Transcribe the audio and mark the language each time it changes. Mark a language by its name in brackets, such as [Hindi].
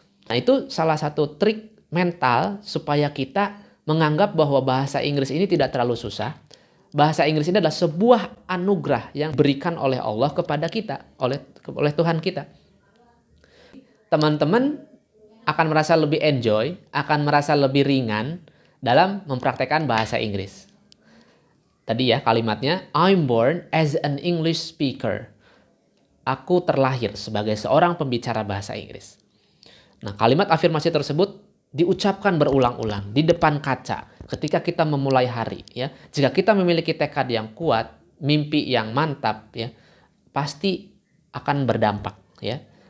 [Indonesian] Nah, itu salah satu trik mental supaya kita menganggap bahwa bahasa Inggris ini tidak terlalu susah. Bahasa Inggris ini adalah sebuah anugerah yang diberikan oleh Allah kepada kita, oleh Tuhan kita. Teman-teman akan merasa lebih enjoy, akan merasa lebih ringan dalam mempraktekkan bahasa Inggris. Tadi ya kalimatnya, [English] I'm born as an English speaker. [Indonesian] Aku terlahir sebagai seorang pembicara bahasa Inggris. Nah, kalimat afirmasi tersebut diucapkan berulang-ulang di depan kaca ketika kita memulai hari ya. Jika kita memiliki tekad yang kuat, mimpi yang mantap ya, pasti akan berdampak ya.